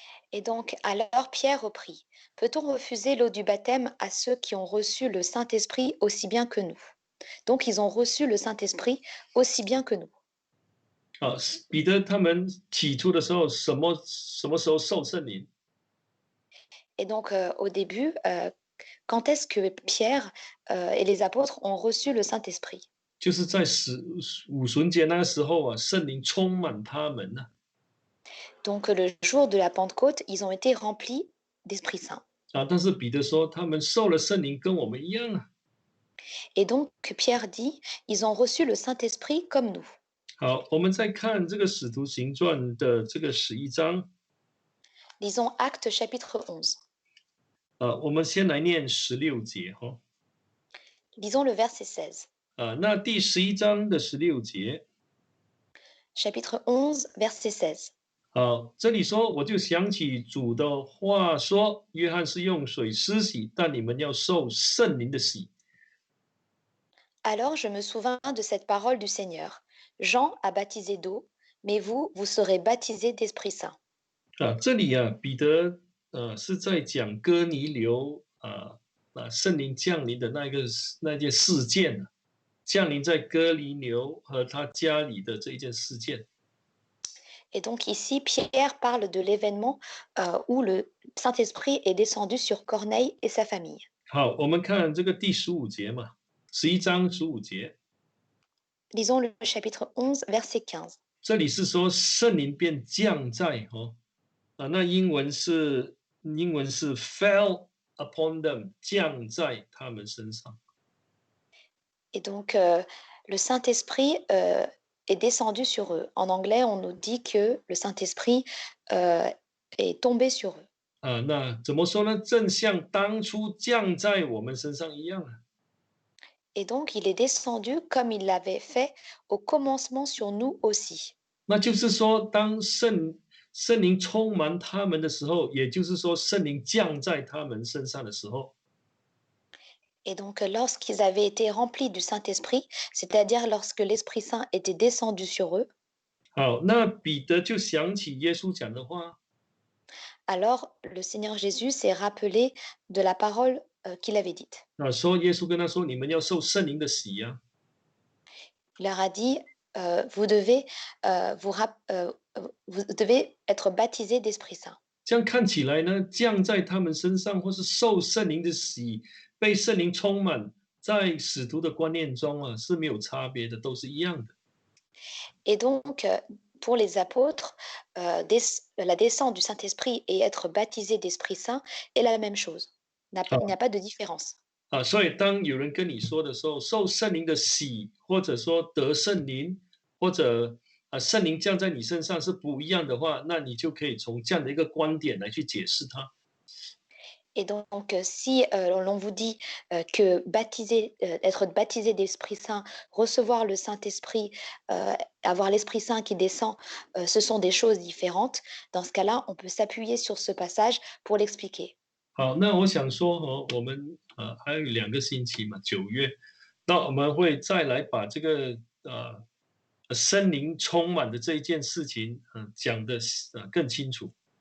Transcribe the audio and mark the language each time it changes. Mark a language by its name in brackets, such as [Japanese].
[French] Et donc, alors Pierre reprit, peut-on refuser l'eau du baptême à ceux qui ont reçu le Saint-Esprit aussi bien que nous? Donc, ils ont reçu le Saint-Esprit aussi bien que nous. [Chinese] 彼得他们起初的时候，什么时候受圣灵？ [French] Et donc, au début, quand est-ce que Pierre et les apôtres ont reçu le Saint-Esprit? [Chinese] 就是在五旬节那个时候啊，圣灵充满他们呢、 [French] Donc le jour de la Pentecôte, ils ont été remplis d'Esprit Saint. [Chinese] 但是彼得说他们受了圣灵跟我们一样啊。 [French] Et donc Pierre dit, ils ont reçu le Saint-Esprit comme nous. [Chinese] 好，我们再看这个使徒行传的这个11章， [French] Lisons Actes chapitre 11. [Chinese] 我们先来念16节哈。 [French] Lisons le verset 16. [Chinese] 那第11章的16节， [French] Chapitre 11, verset 16. [Chinese] 好，这里说我就想起主的话说，约翰是用水施洗，但你们要受圣灵的洗。 [French] Alors je me souvins de cette parole du Seigneur. Jean a baptisé d'eau, mais vous, vous serez baptisés d'Esprit Saint. [Chinese] 这里啊，彼得是在讲哥尼流圣灵降临的那件事件降临在哥尼流和他家里的这一件事件。 [French] Et donc ici, Pierre parle de l'événement où le Saint-Esprit est descendu sur Corneille et sa famille. [Chinese] 好，我们看这个第15节嘛，11章15节， [French] Lisons le chapitre 11, verset 15. [Chinese] 这里是说圣灵便降在那英文是 [English] fell upon them， [Chinese] 降在他们身上。 [French] Et donc le Saint-Esprit est descendu sur eux. En anglais, on nous dit que le Saint-Esprit est tombé sur eux. [Chinese] 那怎么说呢？正像当初降在我们身上一样啊。 [French] Et donc, il est descendu comme il l'avait fait au commencement sur nous aussi. [Chinese] 那就是说，当圣灵充满他们的时候，也就是说，圣灵降在他们身上的时候， [French] Et donc, lorsqu'ils avaient été remplis du Saint-Esprit, c'est-à-dire lorsque l'Esprit Saint était descendu sur eux, [Chinese] 好，那彼得就想起耶稣讲的话， [French] alors le Seigneur Jésus s'est rappelé de la parole qu'il avait dite. [Chinese] 说耶稣跟他说：“你们要受圣灵的洗呀、 [French] Il leur a dit, vous devez, vous devez être baptisés d'Esprit Saint. [Chinese] 这样看起来呢，降在他们身上，或是受圣灵的洗，被圣灵充满，在使徒的观念中啊是没有差别的，都是一样的。 [French] Et donc, pour les apôtres, la descente du Saint-Esprit et être baptisé d'Esprit Saint est la même chose. Il n'y a pas de différence. [Chinese] 所以当有人跟你说的时候，受圣灵的洗，或者说得圣灵，或者圣灵降在你身上是不一样的话，那你就可以从这样的一个观点来去解释它。 [French] Et donc, si l'on vous dit que être baptisé d'Esprit Saint, recevoir le Saint-Esprit, avoir l'Esprit Saint qui descend, ce sont des choses différentes, dans ce cas-là, on peut s'appuyer sur ce passage pour l'expliquer. [Chinese] 好，那我想说我们还有2个星期嘛，9月，那我们会再来把这个圣灵充满的这一件事情，讲的更清楚。